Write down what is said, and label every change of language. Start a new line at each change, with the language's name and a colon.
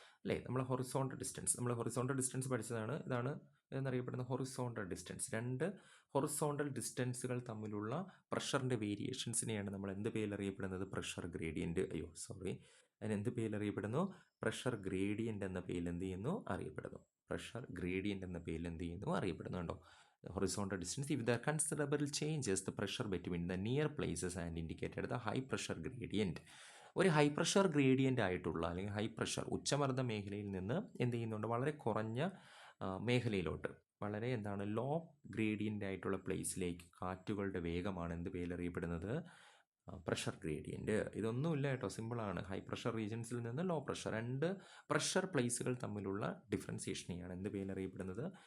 Malayalam: അല്ലേ, നമ്മൾ horizontal distance പഠിച്ചതാണ്. ഇതാണ് എന്നറിയപ്പെടുന്ന ഹൊറിസോണ്ടൽ ഡിസ്റ്റൻസ്. 2 ഹൊറിസോണ്ടൽ ഡിസ്റ്റൻസുകൾ തമ്മിലുള്ള പ്രഷറിൻ്റെ വേരിയേഷൻസിനെയാണ് നമ്മൾ എന്ത് പേരിലറിയപ്പെടുന്നത്? Pressure gradient. അതിനെന്ത് പേരിലറിയപ്പെടുന്നു? പ്രഷർ ഗ്രേഡിയൻ്റ് എന്ന പേരിൽ അറിയപ്പെടുന്നു. പ്രഷർ ഗ്രേഡിയൻ്റ് എന്ന പേരിൽ അറിയപ്പെടുന്നു. കണ്ടോ,
English: horizontal distance. If there are considerable changes the pressure between the near places and indicated the high pressure gradient.
Malayalam: ഒരു ഹൈ പ്രഷർ ഗ്രേഡിയൻ്റ് ആയിട്ടുള്ള അല്ലെങ്കിൽ ഹൈ പ്രഷർ ഉച്ചമർദ്ദ മേഖലയിൽ നിന്ന് വളരെ കുറഞ്ഞ മേഖലയിലോട്ട്, വളരെ ലോ ഗ്രേഡിയൻ്റ് ആയിട്ടുള്ള പ്ലേസിലേക്ക് കാറ്റുകളുടെ വേഗമാണ് എന്ത് പേരിലറിയപ്പെടുന്നത്? Pressure gradient. ഇതൊന്നുമില്ല കേട്ടോ, സിമ്പിളാണ്. ഹൈ പ്രഷർ റീജിയൻസിൽ നിന്ന് ലോ പ്രഷർ, 2 പ്രഷർ പ്ലേസുകൾ തമ്മിലുള്ള ഡിഫറൻസിയേഷനെയാണ് എന്ത് പേരിലറിയപ്പെടുന്നത്?